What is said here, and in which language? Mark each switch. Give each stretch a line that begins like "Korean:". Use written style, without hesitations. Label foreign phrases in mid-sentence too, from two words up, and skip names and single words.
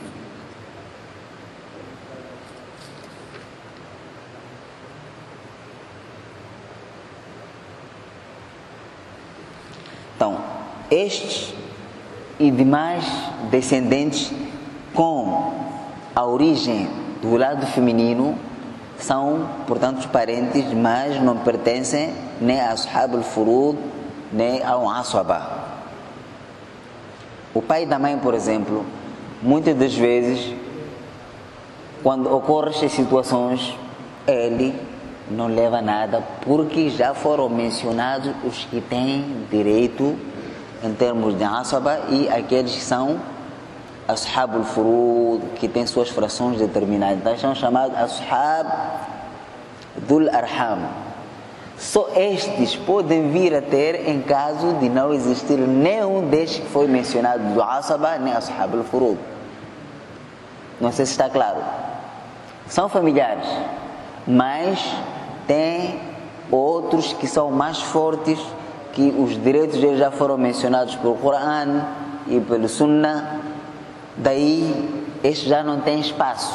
Portuguese: Então, estes e demais descendentes com a origem do lado feminino são, portanto, os parentes, mas não pertencem nem a
Arabic: أصحاب الفروض,
Portuguese: nem ao Aswaba. O pai da mãe, por exemplo, muitas das vezes, quando ocorrem estas situações, ele não leva nada, porque já foram mencionados os que têm direito em termos de Aswaba e aqueles que são
Arabic: أصحاب الفروض,
Portuguese: que têm suas frações determinadas. Então, são chamados
Arabic: أصحاب ذوي الأرحام.
Portuguese: Só estes podem vir a ter em caso de não existir nenhum destes que foi mencionado do Asaba, nem
Arabic: أصحاب الفروض.
Portuguese: Não sei se está claro. São familiares, mas tem outros que são mais fortes, que os direitos deles já foram mencionados pelo Coran e pelo Sunnah. Daí, estes já não têm espaço.